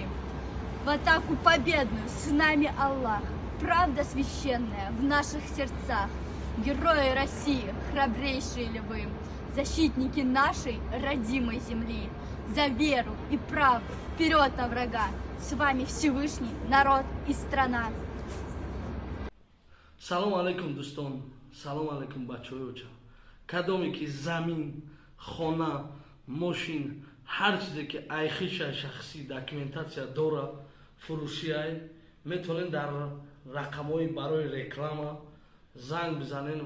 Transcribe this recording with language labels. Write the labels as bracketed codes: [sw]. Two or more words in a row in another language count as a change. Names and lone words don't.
[ru] В атаку победную с нами Аллах, правда священная в наших сердцах. Герои России, храбрейшие ли вы? Защитники нашей родимой земли. За веру и правду вперед на врага. С вами Всевышний народ и страна. [tg] Салом алейкум, дӯстон. Салом алейкум, бачаҳои оча. Кадоме ки замин, хона, мошин, ҳар чизе ки айхиша шахсӣ документатсия дора, фурӯшиай, метавонед дар рақамҳои барои реклама занг бизанед.